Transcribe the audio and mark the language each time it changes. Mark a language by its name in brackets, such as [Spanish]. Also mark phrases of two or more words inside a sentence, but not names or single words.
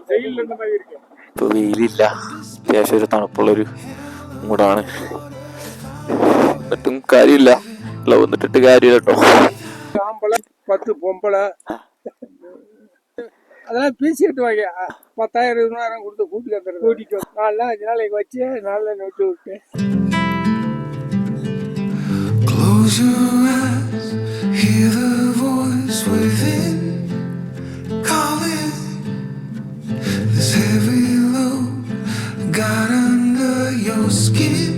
[Malayalam] ഇപ്പൊ വെയിലില്ല, അത്യാവശ്യം ഒരു തണുപ്പുള്ളൊരു മൂടാണ്. എന്നിട്ടും കാര്യമില്ല, ഗ്ലൗ ഒന്നിട്ടിട്ട് കാര്യമില്ല കേട്ടോ. [Tamil] அதெல்லாம் பேசிட்டு வாங்க. 10,000 20,000 கொடுத்து கூட்டிட்டு வந்துடுறேன். கூட்டிட்டு 4 நாள் 5 நாளைக்கு வச்சு 4 நாள் விட்டு விட்டு. [English] Close your eyes, hear the voice within calling. This heavy load got under your skin.